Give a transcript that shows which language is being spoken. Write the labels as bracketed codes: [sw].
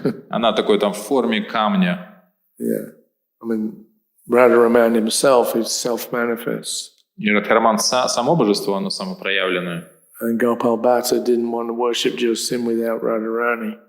[ru] Она такой там в форме камня. [en] Yeah, I mean, Radharaman himself is self-manifest. [ru] И Радхараман само божество, оно самопроявленное. [en] And Gopal Bhatta didn't want to worship just him without Radharani.